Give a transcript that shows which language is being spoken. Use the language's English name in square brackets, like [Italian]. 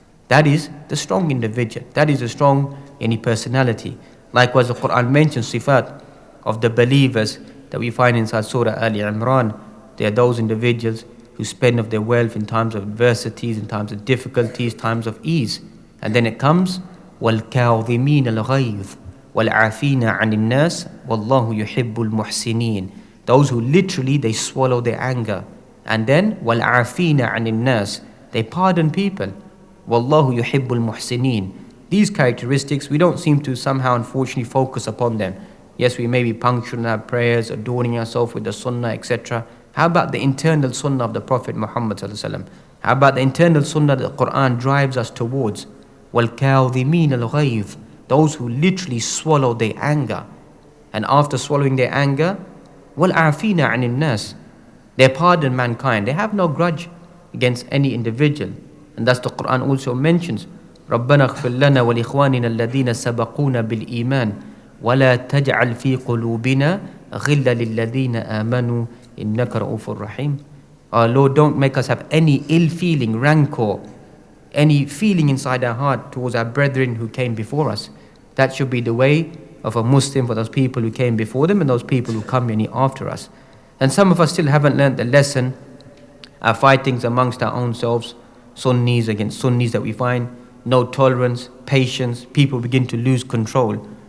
[English] That is the strong individual. That is the strong personality. Likewise, the Quran mentions sifat of the believers that we find inside Surah Ali Imran. They are those individuals who spend of their wealth in times of adversities, in times of difficulties, times of ease. And then it comes, [Arabic] وَالْكَاظِمِينَ الْغَيْظِ وَالْعَافِينَ عَنِ النَّاسِ وَاللَّهُ يُحِبُّ الْمُحْسِنِينَ. [English] Those who literally, they swallow their anger. And then, [Arabic] وَالْعَافِينَ عَنِ النَّاسِ, [English] they pardon people. [Arabic] وَاللَّهُ يُحِبُّ الْمُحْسِنِينَ. [English] These characteristics, we don't seem to somehow unfortunately focus upon them. Yes, we may be punctual in our prayers, adorning ourselves with the sunnah, etc. How about the internal sunnah of the Prophet Muhammad sallallahu alaihi wasallam? How about the internal sunnah that the Quran drives us towards? [Arabic] وَالْكَاظِمِينَ الْغَيْظِ, [English] those who literally swallow their anger. And after swallowing their anger, [Arabic] وَالْعَافِينَ عَنِ النَّاسِ, [English] they pardon mankind. They have no grudge against any individual. And thus the Quran also mentions, [Arabic] رَبَّنَا اغْفِرْ لَنَا وَلِإِخْوَانِنَا الَّذِينَ سَبَقُونَا بِالْإِيمَانِ وَلَا تَجْعَلْ فِي قُلُوبِنَا غِلًّا لِلَّذِينَ آمَنُوا إِنَّكَ رَءُوفٌ رَحِيمٌ. [English] Our Lord, don't make us have any ill feeling, rancor, any feeling inside our heart towards our brethren who came before us. That should be the way of a Muslim for those people who came before them and those people who come any after us. And some of us still haven't learned the lesson. Our fightings amongst our own selves, Sunnis against Sunnis that we find, no tolerance, patience, people begin to lose control.